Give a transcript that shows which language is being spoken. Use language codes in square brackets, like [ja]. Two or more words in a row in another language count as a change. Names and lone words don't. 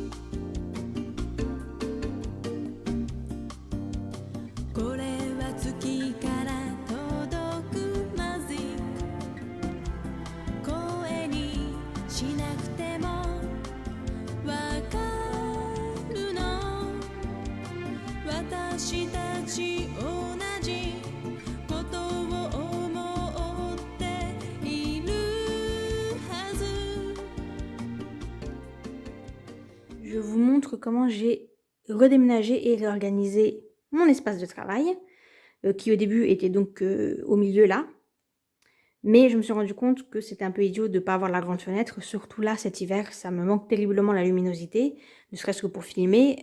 [ja] これは月から届くマジック声にしなくてもわかるの私たち同じことを思っているはず [fr] Je vous montre comment j'ai redéménagé et réorganisé mon espace de travail, qui au début était donc au milieu là. Mais je me suis rendu compte que c'était un peu idiot de ne pas avoir la grande fenêtre, surtout là cet hiver, ça me manque terriblement la luminosité, ne serait-ce que pour filmer.